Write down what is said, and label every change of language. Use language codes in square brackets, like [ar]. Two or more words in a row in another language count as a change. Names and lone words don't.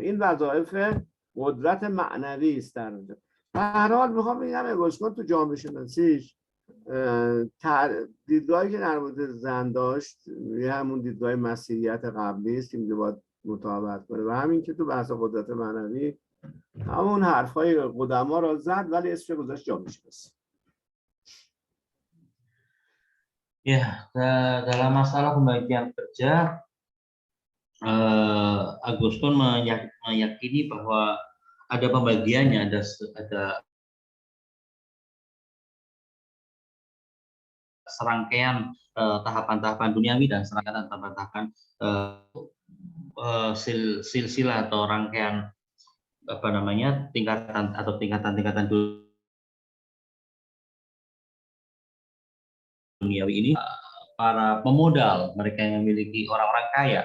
[fa] این وظایف قدرت معنوی است. در هر حال میخوام بگم اگوستین تو جامعه شناسیش دیدگاهی که در مورد زن داشت همون دیدگاه مسیحیت قبلی است که میگه باید مطابقت کنه و همین که تو بحث قدرت معنوی همون حرفای قدما را زد ولی اسمش گذاشت جامعه شناسی. [id] Ya, dalam masalah pembagian kerja, Agustin meyakini bahwa ada pembagiannya, ada serangkaian tahapan-tahapan duniawi dan serangkaian tahapan-tahapan silsilah atau rangkaian apa namanya tingkatan atau tingkatan-tingkatan duniawi ini para pemodal, mereka yang memiliki orang-orang kaya.